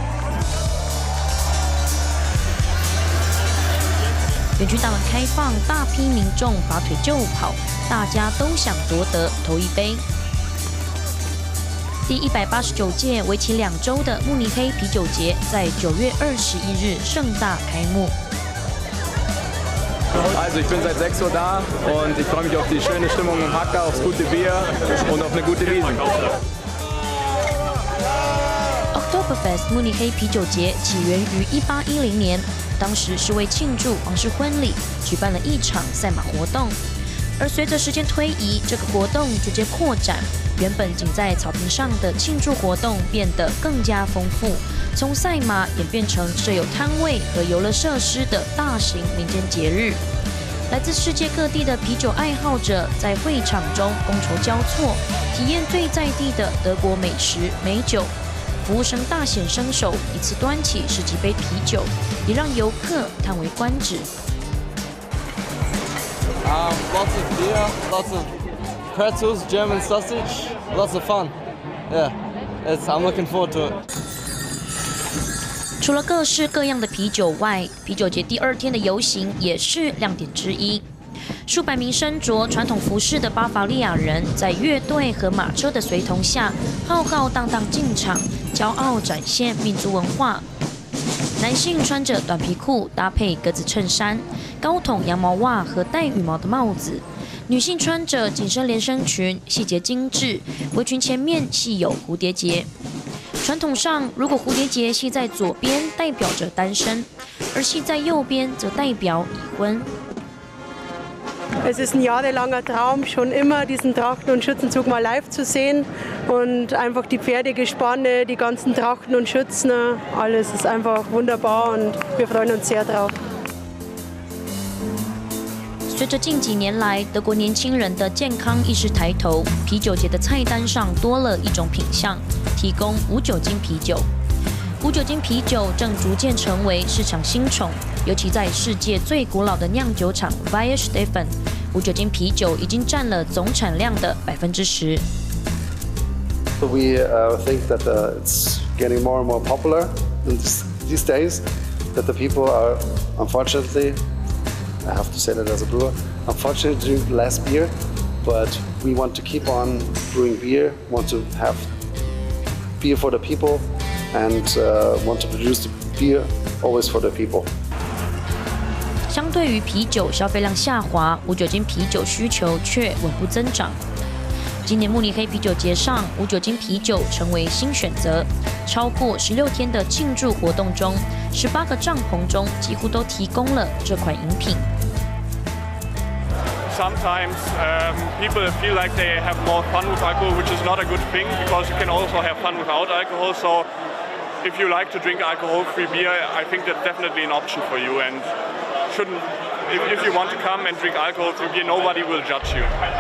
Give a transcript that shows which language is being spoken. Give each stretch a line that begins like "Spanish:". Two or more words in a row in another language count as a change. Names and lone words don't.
Chinese: 园区大门开放，大批民众拔腿就跑，大家都想夺得头一杯。第189届为期2周的慕尼黑啤酒节在9月21日盛大开幕。
German: Also ich bin seit 6 Uhr da und ich freue mich auf die schöne Stimmung im Hacker, aufs gute Bier und auf eine gute Wiesn.
Chinese: Oktoberfest 慕尼黑啤酒节起源于1810年，当时是为庆祝王室婚礼，举办了一场赛马活动。而随着时间推移，这个活动逐渐扩展，原本仅在草坪上的庆祝活动变得更加丰富，从赛马演变成设有摊位和游乐设施的大型民间节日。来自世界各地的啤酒爱好者在会场中觥筹交错，体验最在地的德国美食美酒。服务生大显身手，一次端起10几杯啤酒，也让游客叹为观止。
English: Lots of beer, lots of pretzels, German sausage, lots of fun. Yeah, I'm looking forward to it.
Chinese: 除了各式各样的啤酒外，啤酒节第2天的游行也是亮点之一。数百名身着传统服饰的巴伐利亚人，在乐队和马车的随同下，浩浩荡荡进场，骄傲展现民族文化。男性穿着短皮裤搭配格子衬衫，高筒羊毛袜和带羽毛的帽子；女性穿着紧身连身裙，细节精致，围裙前面系有蝴蝶结。传统上，如果蝴蝶结系在左边，代表着单身；而系在右边，则代表已婚。
German: Es ist ein jahrelanger Traum, schon immer diesen Trachten- und Schützenzug mal live zu sehen. Und einfach die Pferdegespanne, die ganzen Trachten und Schützen, alles ist einfach wunderbar und wir freuen uns sehr drauf.
Chinese: 随着近几年来德国年轻人的健康意识抬头，啤酒节的菜单上多了一种品项，提供无酒精啤酒。无酒精啤酒正逐渐成为市场新宠，尤其在世界最古老的酿酒厂 WITBN， 无酒精啤酒已经占了总产量的10%。
English: We think that it's getting more and more popular these days. That the people are, unfortunately, I have to say that as a brewer, unfortunately drink less beer, but we want to keep on brewing beer, want to have beer for the people, and want to produce the beer always for the people.
Chinese: 相对于啤酒消费量下滑，无酒精啤酒需求却稳步增长。今年慕尼黑啤酒节上，无酒精啤酒成为新选择。超过16天的庆祝活动中，18个帐篷中几乎都提供了这款饮品。
English: Sometimes people feel like they have more fun with alcohol, which is not a good thing because you can also have fun without alcohol. So if you like to drink alcohol-free beer, I think that's definitely an option for you. And shouldn't, if you want to come and drink alcohol-free beer, nobody will judge you.